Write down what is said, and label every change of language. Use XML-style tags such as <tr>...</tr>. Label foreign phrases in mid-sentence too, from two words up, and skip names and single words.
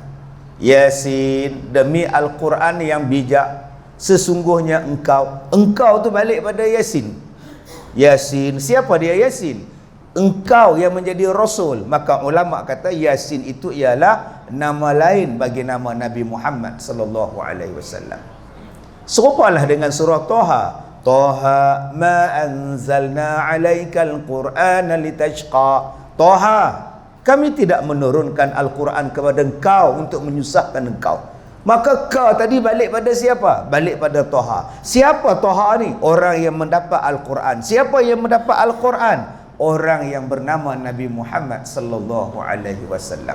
<ms>Yasin, demi Al-Quran yang bijak, sesungguhnya engkau tu balik pada Yasin. Yasin, siapa dia Yasin? Engkau yang menjadi Rasul. Maka ulama kata Yasin itu ialah nama lain bagi nama Nabi Muhammad</ms> <ar>صلى الله عليه وسلم.</ar> <ms>Serupalah dengan surah Taha.</ms> <ar>طه ما أنزلنا عليك القرآن لتشقى.</ar> <ms>Taha, kami tidak menurunkan Al-Quran kepada engkau untuk menyusahkan engkau. Maka ka tadi balik pada siapa? Balik pada Taha. Siapa Taha ni? Orang yang mendapat Al-Quran. Siapa yang mendapat Al-Quran? Orang yang bernama Nabi Muhammad</ms> <ar>صلى الله عليه وسلم.</ar>